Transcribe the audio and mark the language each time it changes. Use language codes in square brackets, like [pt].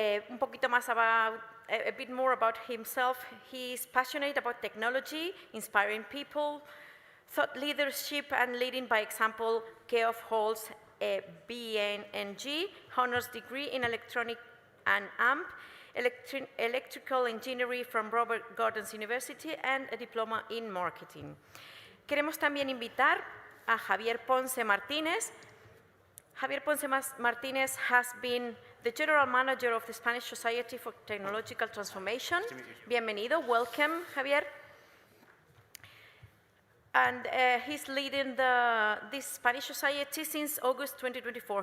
[es] Un poquito más [en] about, a bit more about himself. He is passionate about technology, inspiring people, thought leadership, and leading by example. Geoff holds a BNG honors degree in electronic and AMP, electrical engineering from Robert Gordon's University, and a diploma in marketing. [es] Queremos también invitar a Javier Ponce Martínez. [en] Javier Ponce Martínez has been the General Manager of the Spanish Society for Technological Transformation. [es] Bienvenido, [en] welcome, Javier. And he's leading this Spanish society since August 2024.